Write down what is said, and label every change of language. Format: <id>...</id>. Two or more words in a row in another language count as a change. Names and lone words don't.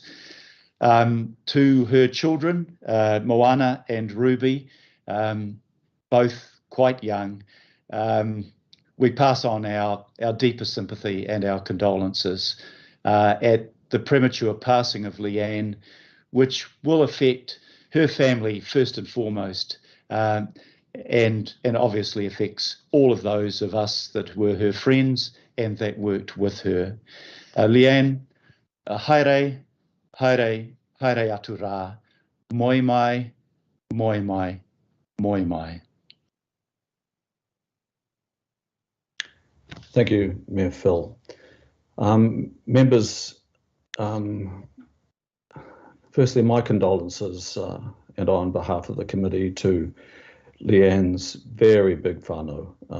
<en>To her children, Moana and Ruby, both quite young, we pass on our deepest sympathy and our condolences at the premature passing of Leanne, which will affect her family first and foremost, and obviously affects all of those of us that were her friends and that worked with her.</en> <mi>Leanne, haere atu rā, moi mai, moi mai, moi mai.</mi> <en>Thank you, Mayor Phil. Members, for firstly, my condolences, and on behalf of the committee, to Leanne's very big whānau.</en>